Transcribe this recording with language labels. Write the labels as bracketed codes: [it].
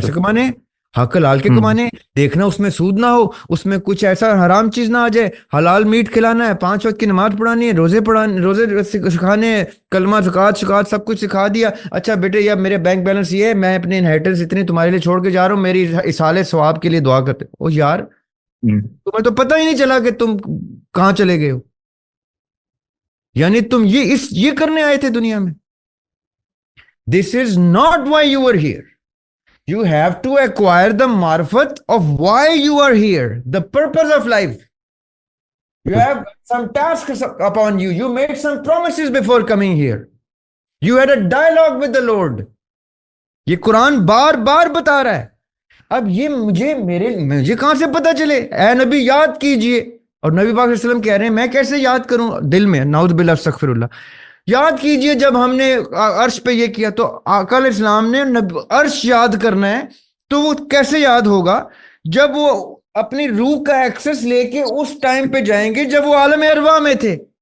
[ur] پیسے کمانے ہیں، حق حلال کے کمانے ہیں، دیکھنا اس میں سود نہ ہو، اس میں کچھ ایسا حرام چیز نہ آ جائے، حلال میٹ کھلانا ہے، 5 وقت کی نماز پڑھانی ہے، روزے سکھانے ہیں، کلمہ زکات سب کچھ سکھا دیا. اچھا بیٹے یا میرے بینک بیلنس یہ ہے، میں اپنے انہیریٹنس اتنی تمہارے لیے چھوڑ کے جا رہا ہوں، میری اصالے ثواب کے لیے دعا کرتے. او یار تمہیں تو پتہ ہی نہیں چلا کہ تم کہاں چلے گئے ہو. یعنی تم یہ کرنے آئے تھے دنیا میں. [en] This is not why you were here. You have to acquire the marfat of why you are here, the purpose of life. You have some tasks upon you. You made some promises before coming here. You had a dialogue with the Lord. [ur] یہ قرآن بار بار بتا رہا ہے. اب یہ مجھے کہاں سے پتا چلے؟ اے نبی یاد کیجئے. اور نبی پاک صلی اللہ علیہ وسلم کہہ رہے ہیں میں کیسے یاد کروں دل میں، نعوذ باللہ استغفر اللہ. یاد کیجئے جب ہم نے عرش پہ یہ کیا تو آقا علیہ السلام نے عرش یاد کرنا ہے تو وہ کیسے یاد ہوگا جب وہ اپنی روح کا ایکسس لے کے اس ٹائم پہ جائیں گے جب وہ عالم ارواح میں تھے.